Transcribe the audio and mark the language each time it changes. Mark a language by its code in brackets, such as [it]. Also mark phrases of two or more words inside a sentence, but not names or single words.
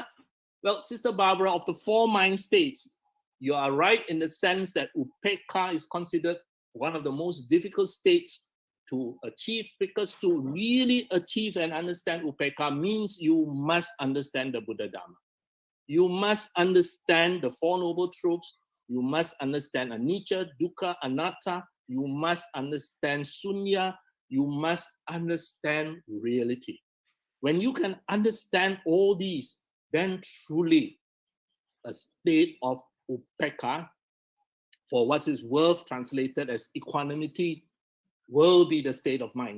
[en] Well, Sister Barbara, of the four mind states, you are right in the sense that Upekkha is considered one of the most difficult states to achieve, because to really achieve and understand Upekkha means you must understand the Buddha Dharma. You must understand the Four Noble Truths. You must understand [pi] anicca, dukkha, anatta. [en] You must understand sunya. You must understand reality. When you can understand all these, then truly a state of Upekkha, for what is worth translated as equanimity, will be the state of mind.